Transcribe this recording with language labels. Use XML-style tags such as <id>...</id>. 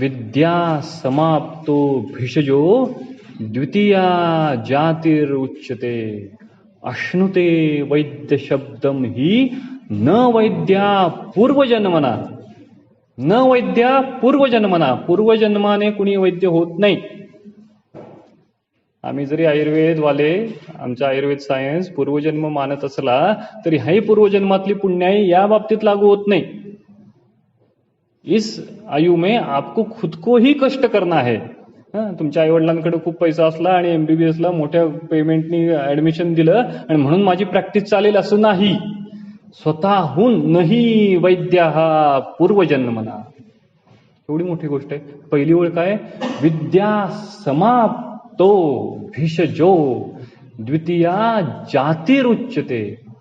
<sa>विद्या समाप्तो भिषजो द्वितीया जातिरुच्यते अश्नुते वैद्य शब्दम ही न वैद्या पूर्वजन्मना. न वैद्या पूर्वजन्मना.</sa> <mr>पूर्वजन्माने कुणी वैद्य होत नाही. आम्ही जरी आयुर्वेदवाले, आमचा आयुर्वेद सायन्स पूर्वजन्म मानत असला तरी हाही पूर्वजन्मातली पुण्याई या बाबतीत लागू होत नाही.</mr> <hi>इस आयु में आपको खुद को ही कष्ट करना है.</hi> <mr>तुमच्या आईवडिलांकडे खूप पैसा असला आणि MBBS ला मोठ्या पेमेंटनी ऍडमिशन दिलं आणि म्हणून माझी प्रॅक्टिस चालेल असं नाही. स्वतःहून नाही वैद्य हा पूर्वजन्मना. एवढी मोठी गोष्ट आहे. पहिली ओळ काय?</mr> <sa>विद्या समाप्तो भिषजो द्वितीया जातिरुच्यते.</sa>